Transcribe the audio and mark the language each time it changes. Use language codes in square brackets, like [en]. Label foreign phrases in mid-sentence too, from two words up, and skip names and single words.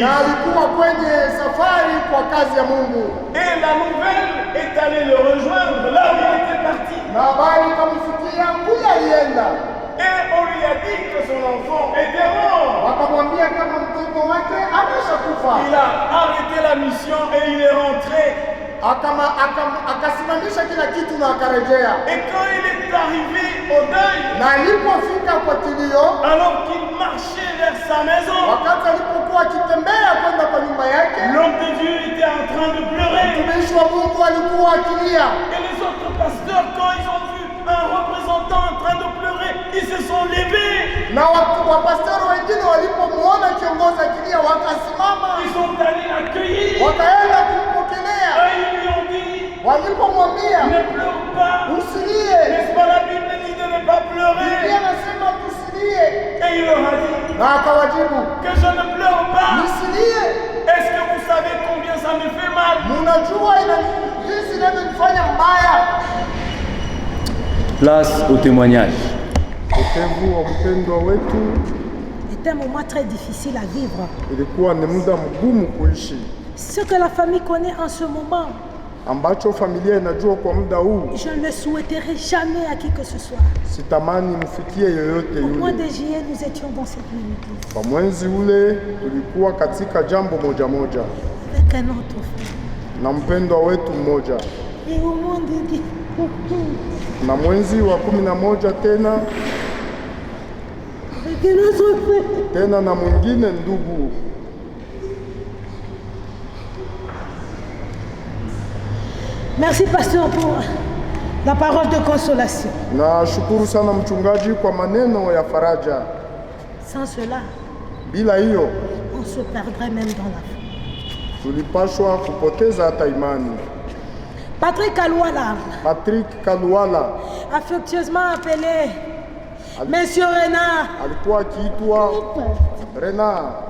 [sw] na alikuwa kwenye safari kwa kazi ya Mungu, [fr] Et la nouvelle est allée le rejoindre là où il était parti. [sw] na habari ikamfikia kule alienda. [fr] Et on lui a dit que son enfant était mort. [sw] Wakamwambia kama mtoto wake ameshakufa. [fr] Il a arrêté la mission et il est rentré. [sw] Akasimamisha kila kitu na akarejea, [fr] Et quand il est arrivé au deuil, [sw] na alipofika kwa kilio, [fr] alors qu'il marchait vers sa maison, [sw] wakati alipokuwa akitembea kwenda kwa nyumba yake, [fr] l'homme de Dieu était en train de pleurer. [sw] mtumishi wa Mungu alikuwa akilia, [fr] Et les autres pasteurs, quand ils ont vu un représentant en train de pleurer, ils se sont levés. [sw] na wapasteri wengine walipomwona kiongozi akilia wakasimama, [fr] Ils sont allés l'accueillir. [sw] wakaenda kumpokelea. [fr] Et ils lui ont dit, [sw] Walipomwambia [fr] ne pleure pas. [sw] usilie, [fr] N'est-ce pas la Bible dit de ne pas [sw] Biblia [fr] pleurer? [sw] anasema tusilie, [fr] Et il leur a dit [sw] na akawajibu [fr] que je ne pleure pas. [sw] nisilie. [fr] Est-ce que vous savez combien ça me fait mal? [sw] Munajua jinsi inavyonifanya mbaya. [fr] Place au témoignage. [sw] Utevu wa mpendwa wetu, [fr] C'était un moment très difficile à vivre. [sw] ilikuwa ni muda mgumu kuishi, [fr] Ce que la famille connaît en ce moment, [sw] ambacho familia inajua kwa muda huu. [fr] je ne le souhaiterais jamais à qui que ce soit. [sw] Sitamani mfikie yoyote [fr] Au mois [sw] yule. [fr] de juillet, nous étions dans cette même église [sw] Kwa mwezi ule tulikuwa katika jambo moja moja [fr] avec un autre frère. [sw] na mpendwa wetu mmoja, [fr] Et au monde dit, [sw] na mwezi wa 11 tena [fr] avec un autre frère. [sw] tena na mwingine ndugu. [fr] Merci pasteur pour la parole de consolation. [sw] Nashukuru sana mchungaji kwa maneno ya faraja. [fr] Sans cela, [sw] Bila hiyo [fr] on se perdrait même dans la foi. [sw] tulipashwa kupoteza hata imani. [fr] Patrick Alouala, [sw] Patrick Kaluala [fr] affectueusement appelé Monsieur Renard, [sw] alikuwa akiitwa Renard.